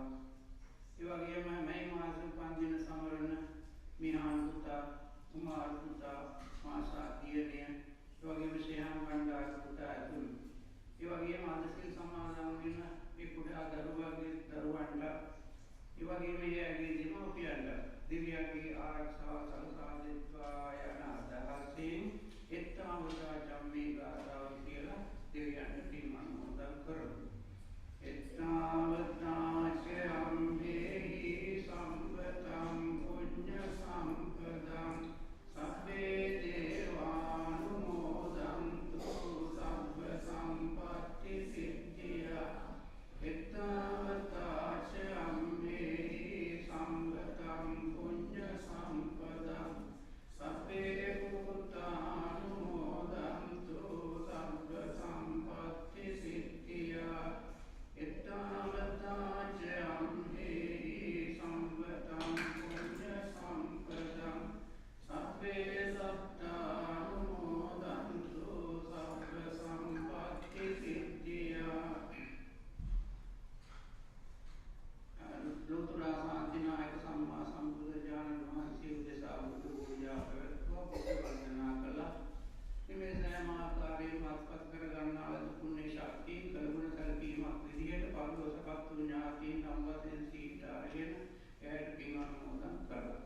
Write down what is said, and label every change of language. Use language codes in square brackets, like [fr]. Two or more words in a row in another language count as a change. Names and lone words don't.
[si] ඒ වගේම මේ මාස උපන්දින සමරන මිහාන් පුතා, කුමාර පුතා, මාසා දියණිය, ඒ වගේම ශ්‍රීහාන් බණ්ඩාර පුතා ඇතුළු ඒ වගේම අද සිල් සමාදන් වෙන මේ කුඩා දරුවන්ගේ දරුවන්ට ඒ වගේම එයාගේ දෙමව්පියන්ට දිව්‍යංගී ආරක්ෂාව සලසා දෙත්වා යන අදහසින් [pi] එත්තාවතා චම්මේ [si] ගාථාව කියලා දිව්‍යයන්ට පින් අනුමෝදන් කරමු. [pi] එත්තාවතා චම්මේහි සම්පතං පුඤ්ඤ සම්පදං සබ්බේ දේවානුමෝදන්තු සබ්බ සම්පත්ති සිද්ධියා. එත්තාවතා චම්මේහි සම්පතං පුඤ්ඤ සම්පදං සබ්බේ භූතානුමෝදන්තු සබ්බ සම්පත්ති සිද්ධියා. එත්තාවතා චම්මේහි සම්පතං පුඤ්ඤ සම්පදං සබ්බේ සත්තානුමෝදන්තු සබ්බ සම්පත්ති සිද්ධියා. [si] ලෝතුරා ශාන්තිනායක සම්මා සම්බුදුරජාණන් වහන්සේ උදෙසා බුදු පූජා පැවැත්වුවා. බුදු වන්දනා කළා. මේ සෑම ආකාරයෙන්ම අත්පත් කර ගන්නා ලද පුණ්‍ය ශක්තිය කලගුණ සැලකීමක් විදිහට පරිවසපත් වූ ඥාතීන් සම්වදෙන් සීට අරගෙන එයට පින් අනුමෝදන් කළා.